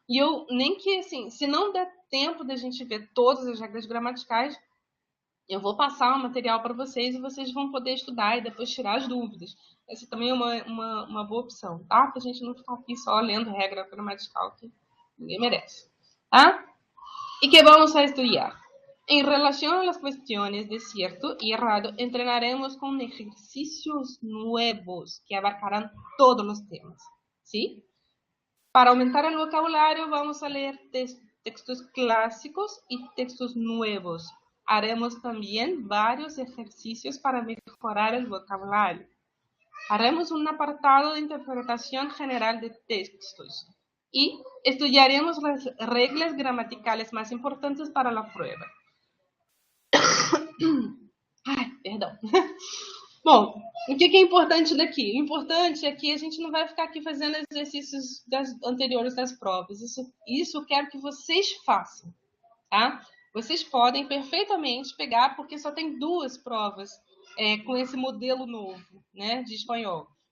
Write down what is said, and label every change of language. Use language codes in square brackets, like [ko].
[pt] E eu nem que, assim, se não der tempo da gente ver todas as regras gramaticais, eu vou passar o material para vocês e vocês vão poder estudar e depois tirar as dúvidas. Essa também é uma boa opção, tá? Para a gente não ficar aqui só lendo regra gramatical que ninguém merece, tá? [es] ¿Y qué vamos a estudiar? En relación a las cuestiones de cierto y errado, entrenaremos con ejercicios nuevos que abarcarán todos los temas, ¿sí? Para aumentar el vocabulario vamos a leer textos clásicos y textos nuevos. Haremos también varios ejercicios para mejorar el vocabulario. Haremos un apartado de interpretación general de textos y estudiaremos las reglas gramaticales más importantes para la prueba. [pt] Ai, perdão. Bom, o que é importante daqui? O importante é que a gente não vai ficar aqui fazendo exercícios anteriores das provas. Isso eu quero que vocês façam, tá? Vocês podem perfeitamente pegar, porque só tem 2 provas com esse modelo novo, né, de espanhol.